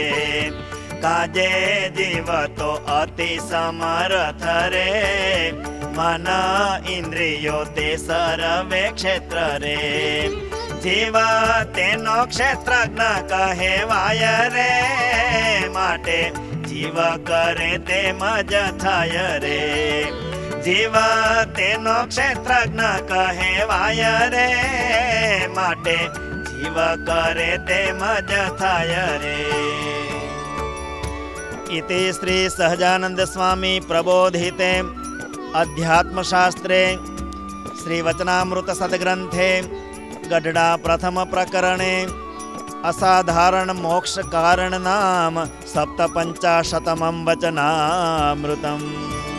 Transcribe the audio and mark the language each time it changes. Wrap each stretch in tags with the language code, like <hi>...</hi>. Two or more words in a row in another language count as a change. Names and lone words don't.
<gu>કાજે જીવ તો અતિ સમર્થ રે, મન ઇન્દ્રિયો તે સર્વે ક્ષેત્ર રે, જીવ તેનો ક્ષેત્રજ્ઞ કહેવાય રે, માટે જીવ કરે તેમ જ થાય રે, જીવ તેનો ક્ષેત્રજ્ઞ કહેવાય રે, માટે જીવ કરે તેમ જ થાય રે.</gu> <sa>इति श्री सहजानंद स्वामी प्रबोधिते अध्यात्मशास्त्रे श्री वचनामृत सद्ग्रंथे गढ़डा प्रथम प्रकरणे असाधारण मोक्ष कारण नाम 57 वचनामृतम्.</sa>